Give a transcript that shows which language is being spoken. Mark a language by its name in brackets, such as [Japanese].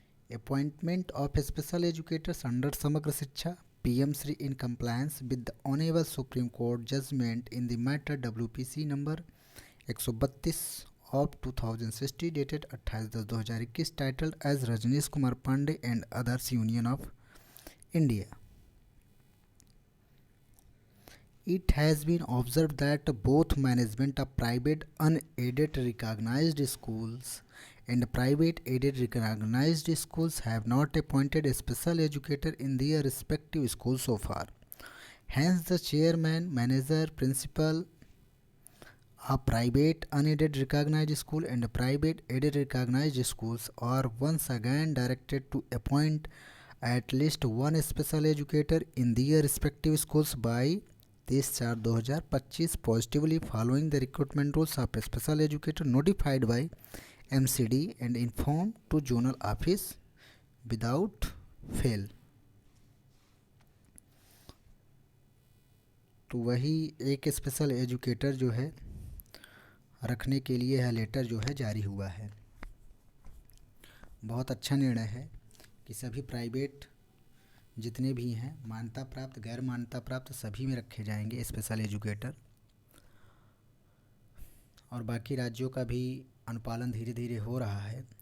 [English] Appointment of special educators under Samagra Shiksha PM Shri in compliance with the honourable supreme court judgment in the matter WPC number 132 of 2060 dated 28/10/2021 titled as Rajneesh Kumar Pandey and Others Union of India. It has been observed that both management of private unaided recognized schools and private aided recognized schools have not appointed a special educator in their respective schools so far. Hence, the chairman, manager, principal a private unaided recognized school and private aided recognized schools are once again directed to appoint at least one special educator in their respective schools by 30/4/2025 positively following the recruitment rules of a special educator notified by MCD and informed to zonal office without fail। [Hindi] तो वही एक special educator जो है रखने के लिए यह letter जो है जारी हुआ है। बहुत अच्छा निर्णय है कि सभी प्राइवेट जितने भी हैं मान्यता प्राप्त गैर मान्यता प्राप्त सभी में रखे जाएंगे स्पेशल एजुकेटर, और बाकी राज्यों का भी अनुपालन धीरे धीरे हो रहा है।